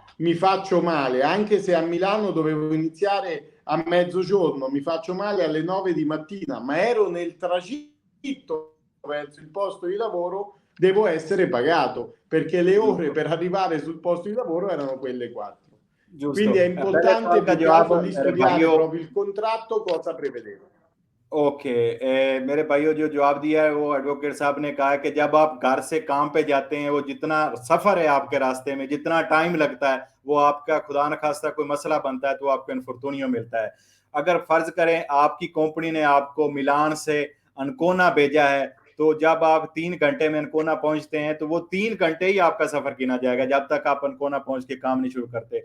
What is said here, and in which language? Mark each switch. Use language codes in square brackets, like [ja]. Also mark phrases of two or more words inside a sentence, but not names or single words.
[it] Mi faccio male, anche se a Milano dovevo iniziare a mezzogiorno, mi faccio male alle 9 di mattina, ma ero nel tragitto verso il posto di lavoro, devo essere pagato perché le ore per arrivare sul posto di lavoro erano quelle 4. Giusto. Quindi è [ur] पहले [it] importante [ur] سوال کا [it] più che [ur] जवाब [it] altro lì [ur] मेरे [it] studiare [ur] भाइयों, [it] proprio il contratto, cosa prevedeva. [ur] اوکے میرے بھائیوں، جو جواب دیا ہے وہ ایڈووکیٹ صاحب نے کہا ہے کہ جب آپ گھر سے کام پہ جاتے ہیں، وہ جتنا سفر ہے آپ کے راستے میں، جتنا ٹائم لگتا ہے، وہ آپ کا خدا نہ خواستہ کوئی مسئلہ بنتا ہے تو آپ کو انفورتونیو ملتا ہے. اگر فرض کریں آپ کی کمپنی نے آپ کو میلان سے انکونا بھیجا ہے، تو جب آپ 3 گھنٹے میں انکونا پہنچتے ہیں تو وہ 3 گھنٹے ہی آپ کا سفر گنا جائے گا جب تک آپ انکونا پہنچ کے کام نہیں شروع کرتے.